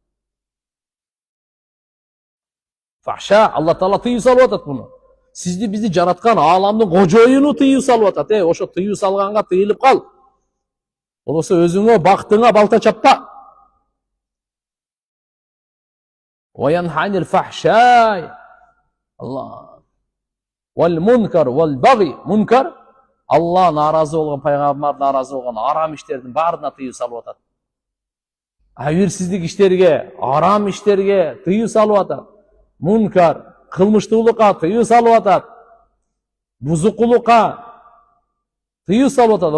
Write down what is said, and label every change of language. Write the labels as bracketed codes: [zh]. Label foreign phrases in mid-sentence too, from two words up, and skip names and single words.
[ky] Фахша, Алла Таала тыюу салып атат буну. Сизди бизди жараткан ааламдын кожоюну тыюу салып атат. Ошо тыюу салганга тыйылып кал. Болбосо өзүңө, бактыңа балта чаппа. [ar] وينهى عن الفحشاء. Allah. والمنكر والبغي. [ky] Мункар, Алла наразы болгон, пайгамбар наразы болгон арам иштердин баарына тыюу салып атат. Абийирсиздик иштерге, арам иштерге тыюу салып атат. Мункар, кылмыштуулукка тыюу салып атат. Бузукулукка тыюу салып атат.